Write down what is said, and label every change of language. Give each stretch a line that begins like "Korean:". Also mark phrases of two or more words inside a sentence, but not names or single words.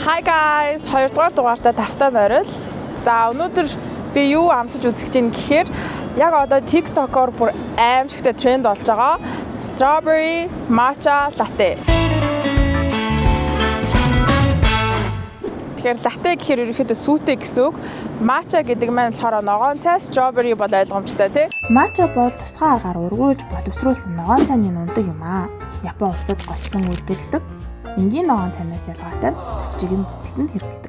English: Hi guys,
Mongolian: 2 дугаар дугаартаа тавтай морил. За өнөөдөр би юу амсаж үзэх гэж байна гэхээр яг одоо TikTok-оор бүр аимшигтай тренд болж байгаа
English: strawberry matcha latte.
Mongolian: Тэгэхээр latte гэхээр ерөнхийдөө сүүтэй гэсэн үг. Matcha гэдэг маань болохоор ногоон цай, strawberry бол ойлгомжтой тий. Matcha бол тусгай агаар ургуулж боловсруулсан ногоон цайны нундаг юм аа. Япон улсад голчлон үйлдвэрлэдэг. Энгийн ногоон цайнаас ялгаатай тавчиг нь бүхэлдэнд хэрэглэдэг.